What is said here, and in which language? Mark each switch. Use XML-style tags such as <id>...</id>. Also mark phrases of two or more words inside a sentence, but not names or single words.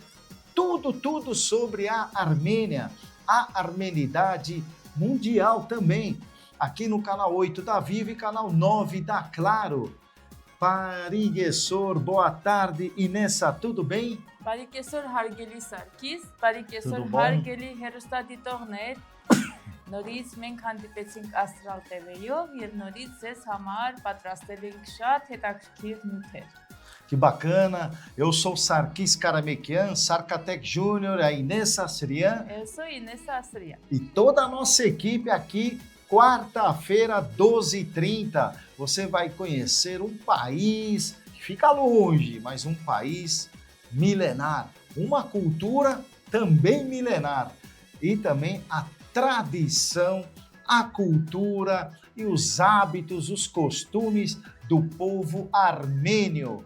<pt>Tudo sobre a Armênia, a armenidade mundial também, aqui no canal 8 da Vivo e canal 9 da Claro. Pariguessor, boa tarde, Inessa, tudo bem?</pt> <hy>Pariguessor Հարգելի Սարգիս, Pariguessor</hy> <pt>Tudo bom?</pt> <hy>Հարգելի հեռուստադիտողներ, նորից մենք հանդիպեցինք Աստral TV-ով եւ նորից ձեզ համար պատրաստել ենք շատ հետաքրքիր նյութեր։</hy> <pt>Que bacana, eu sou Sarkis Karamekian, Sarkatec Júnior, a Inessa Asrian Eu sou Inessa Asrian. e toda a nossa equipe aqui, quarta-feira, 12h30. Você vai conhecer um país que fica longe, mas um país milenar, uma cultura também milenar e também a tradição, a cultura e os hábitos, os costumes do povo armênio.</pt>